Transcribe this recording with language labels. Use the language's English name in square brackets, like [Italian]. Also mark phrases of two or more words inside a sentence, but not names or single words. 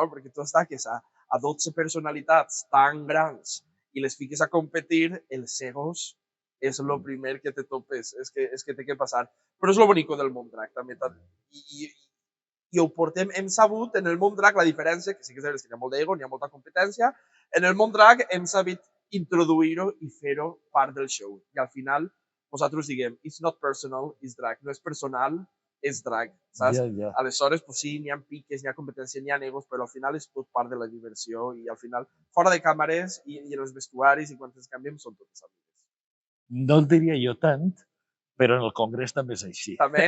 [Catalan] Perquè tu estàs a 12 personalitats tan grans i les fiques a competir, els egos és el primer que te topes, és que té que passar. Però és lo bonico del món drag, també. I ho portem, hem sabut, en el món drag, la diferència, que sí que és que hi ha molt d'ego, hi ha molta competència, en el món drag hem sabut introduir-ho i fer-ho part del show. I al final, nosaltres diguem, [English] it's not personal, it's drag. [Catalan] No és personal, és drag, saps? Ja. Aleshores, pues sí, n'hi ha piques, n'hi ha competència, n'hi ha egos, però al final és tot part de la diversió i al final, fora de càmeres i en els vestuaris i quan ens canviem, són totes amigues. No el diria jo tant, però en el Congrés també és així. També,